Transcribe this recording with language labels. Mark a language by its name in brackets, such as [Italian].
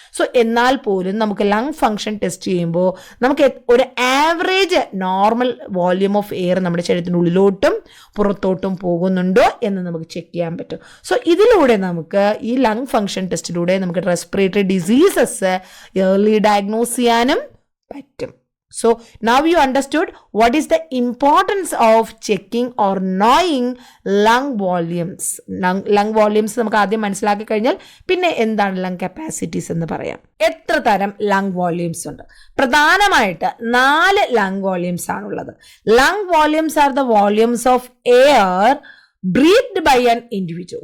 [Malayalam] So എന്നാൽ പോലും നമുക്ക് ലങ് ഫങ്ഷൻ ടെസ്റ്റ് ചെയ്യുമ്പോൾ നമുക്ക് ഒരു [English] average normal volume of air [Malayalam] നമ്മുടെ ശരീരത്തിൻ്റെ ഉള്ളിലോട്ടും പുറത്തോട്ടും പോകുന്നുണ്ടോ എന്ന് നമുക്ക് ചെക്ക് ചെയ്യാൻ പറ്റും. സോ ഇതിലൂടെ നമുക്ക് ഈ ലങ് ഫങ്ഷൻ ടെസ്റ്റിലൂടെ നമുക്ക് റെസ്പിറേറ്ററി ഡിസീസസ് ഏർലി ഡയഗ്നോസ് ചെയ്യാനും പറ്റും. [English] So now you understood what is the importance of checking or knowing lung volumes. [Malayalam] Lung volumes നമുക്ക് ആദ്യം മനസ്സിലാക്കി കഴിഞ്ഞാൽ പിന്നെ എന്താണ് ലങ് കപ്പാസിറ്റീസ് എന്ന് പറയാം. എത്ര തരം ലങ് വോള്യൂംസ് ഉണ്ട്? പ്രധാനമായിട്ട് 4 ലങ് വോള്യൂംസ് ആണുള്ളത്. [English] Lung volumes are the volumes of air breathed by an individual.